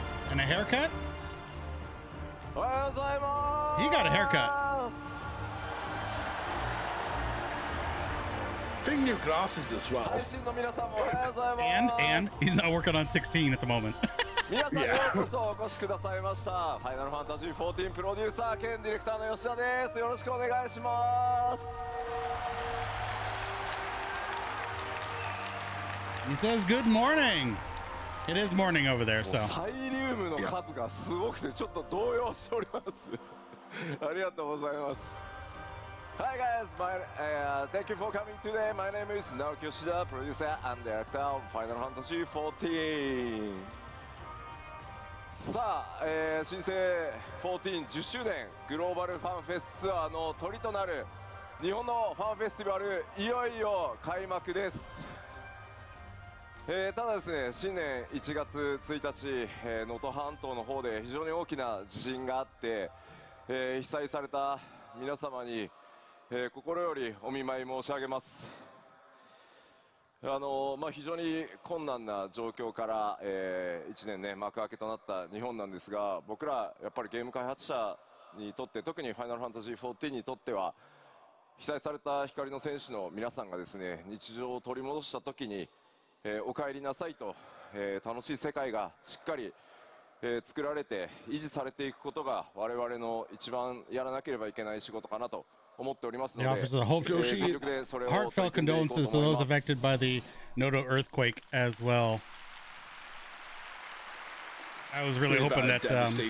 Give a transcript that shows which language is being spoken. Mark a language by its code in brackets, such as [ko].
[en] And a haircut. He got a haircut. Finger glasses as well. And he's not working on 16 at the moment. [ja] 皆さんようこそお越しくださいました。ファイナルファンタジー14プロデューサー兼ディレクターの吉田です。よろしくお願いします。 [en] He says good morning. It is morning over there, so. [ja] サイリウムの数がすごくてちょっと動揺しております。ありがとうございます。 [en] Hi guys, thank you for coming today. My name is Naoki Yoshida, producer and director of Final Fantasy XIV. [ja] さあ、新生14 10周年グローバルファンフェスツアーのトリとなる日本のファンフェスティバルいよいよ開幕です。ただですね、新年1月1日、能登半島の方で非常に大きな地震があって、被災された皆様に、心よりお見舞い申し上げます。非常に困難な状況から、1年ね幕開けとなった日本なんですが、僕らやっぱりゲーム開発者にとって、特にファイナルファンタジー14にとっては被災された光の戦士の皆さんがですね日常を取り戻した時に、お帰りなさいと、楽しい世界がしっかり、作られて維持されていくことが我々の一番やらなければいけない仕事かなと。 [en] He offers a heartfelt condolences to those affected by the Noto earthquake as well. I was really hoping that, yeah.